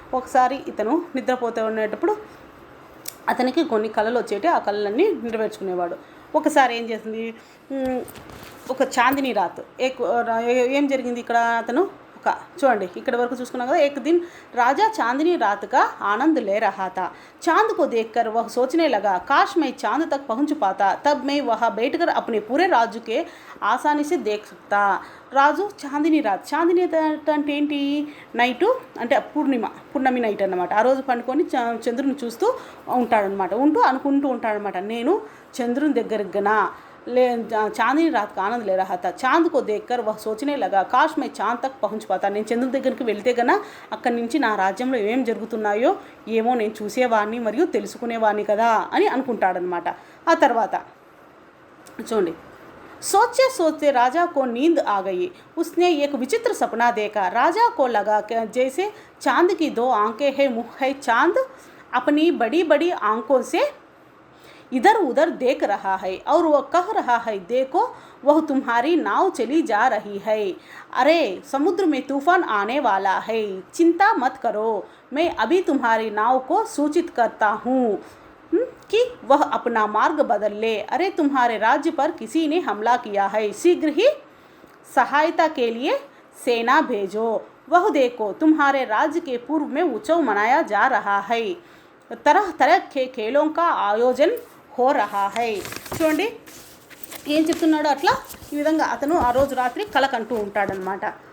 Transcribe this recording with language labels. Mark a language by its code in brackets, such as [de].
[te] ఒకసారి ఇతను నిద్రపోతూ ఉండేటప్పుడు అతనికి కొన్ని కళలు వచ్చేటి. ఆ కళలన్నీ నెరవేర్చుకునేవాడు. ఒకసారి ఏం చేసింది, ఒక చాందిని రాత్ ఏం జరిగింది ఇక్కడ అతను చూడండి ఇక్కడ వరకు చూసుకున్నాం కదా. [hi] एक दिन राजा चांदनी रात का आनंद ले रहा था. चांद को देखकर वह सोचने लगा, काश मैं चांद तक पहुंच पाता, तब मैं वहां बैठकर अपने पूरे राज्य के आसानी से देख सकता. [te] రాజు చాందిని రాత్, చాందిని అంటే ఏంటి, నైటు అంటే పున్నమి నైట్ అన్నమాట. ఆ రోజు పండుకొని చంద్రుని చూస్తూ ఉంటాడనమాట. అనుకుంటూ ఉంటాడనమాట, నేను చంద్రుని దగ్గరగా చాందిని రాత్ [hi] का आनंद ले रहा था. चांद को देखकर वह सोचने लगा, काश मैं चांद तक पहुंच पाता. [te] నేను చంద్రుని దగ్గరికి వెళ్తే గనా అక్కడి నుంచి నా రాజ్యంలో ఏమేం జరుగుతున్నాయో ఏమో నేను చూసేవాడిని మరియు తెలుసుకునేవాడిని కదా అని అనుకుంటాడనమాట. ఆ తర్వాత చూడండి, [hi] सोचते सोचते राजा को नींद आ गई. उसने एक विचित्र सपना देखा. राजा को लगा जैसे चांद की दो आंखें हैं, मुँह है. चांद अपनी बड़ी बड़ी आंखों से इधर उधर देख रहा है और वह कह रहा है, देखो वह तुम्हारी नाव चली जा रही है. अरे समुद्र में तूफान आने वाला है, चिंता मत करो, मैं अभी तुम्हारी नाव को सूचित करता हूँ कि वह अपना मार्ग बदल ले. अरे तुम्हारे राज्य पर किसी ने हमला किया है, शीघ्र ही सहायता के लिए सेना भेजो. वह देखो तुम्हारे राज्य के पूर्व में उत्सव मनाया जा रहा है, तरह तरह के खेलों का आयोजन हो रहा है. [te] చూడండి ఏం చెప్తున్నాడో అట్లా ఈ విధంగా అతను ఆ రోజు రాత్రి కలకంటూ ఉంటాడనమాట.